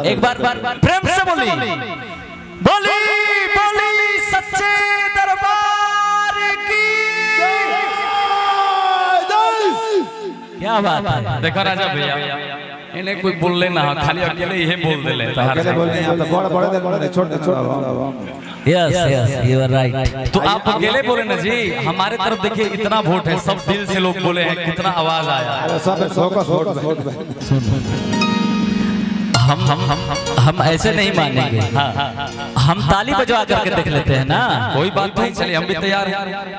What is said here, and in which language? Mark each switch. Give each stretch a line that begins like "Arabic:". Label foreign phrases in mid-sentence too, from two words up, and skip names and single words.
Hindi: एक बार प्रेम से बोली बोली बोली सच्चे दरबार की क्या बात है। देखा राजा भैया इन्हें कोई बोल लेना खाली अकेले ही बोल दे ले अकेले बोल नहीं आता बड़े छोटे
English: Yes you are right.
Hindi: तो आप अकेले बोले ना जी, हमारे तरफ देखिए इतना वोट है, सब दिल से लोग बोले हैं, कितना आवाज आया। हम ऐसे नहीं मानेंगे। हम ताली बजवा करके देख लेते हैं ना। कोई बात नहीं, चलिए हम भी तैयार हैं।